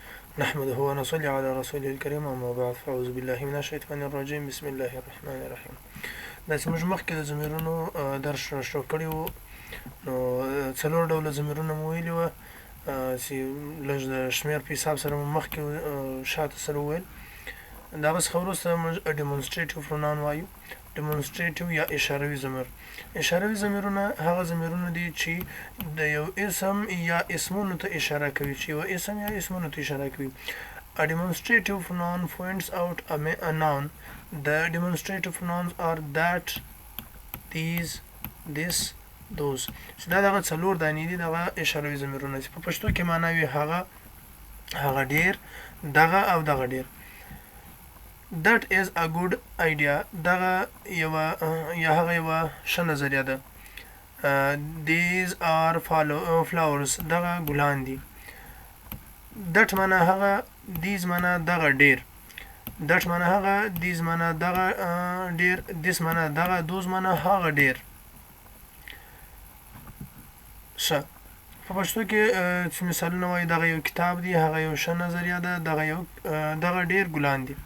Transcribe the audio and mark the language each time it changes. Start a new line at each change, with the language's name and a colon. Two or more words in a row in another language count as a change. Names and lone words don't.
Arabic: نحمده ونصلي على رسوله الكريم اما بعد فاعوذ بالله من الشیطان الرجیم بسم الله الرحمن الرحیم.
Pashto: دا چې موږ مخکې د ضمیرونو درس شروع کړی وو نو څلور ډوله ضمیرونه مو ویلي وو چې لږ د شمېر په حساب سره مو مخکې شاته سره وویل. د هغه څخه وروسته موږ
English: demonstrative pronoun
Pashto: وایو. ډیمونسټریټیو یا اشاروي ضمیر. اشاروي ضمیرونه هغه ضمیرونه دي چې د یو اسم یا اسمونو ته اشاره کوي چې یو اسم یا اسمونو ته اشاره کوي.
English: A demonstrative pronoun points out a noun. The demonstrative pronouns are that, these, this, those.
Pashto: چې دا دغه څلور دانې دي دغه اشاروي ضمیرونه چې په پښتو کې معنا وي هغه ډیر، دغه او دغه ډیر.
English: That is a good idea.
Pashto: دغه یوه ښه نظریه ده.
English: These are flowers.
Pashto: دغه ګلان دي. That معنا هغه، these معنا دغه ډیر. That معنا هغه، these معنا دغه ډیر، this معنا دغه، those معنا هغه ډیر. ښه، په پښتو کې چې مثالونه وایي دغه یو کتاب دی، هغه یو ښه نظریه ده، دغه ډیر ګلان دي.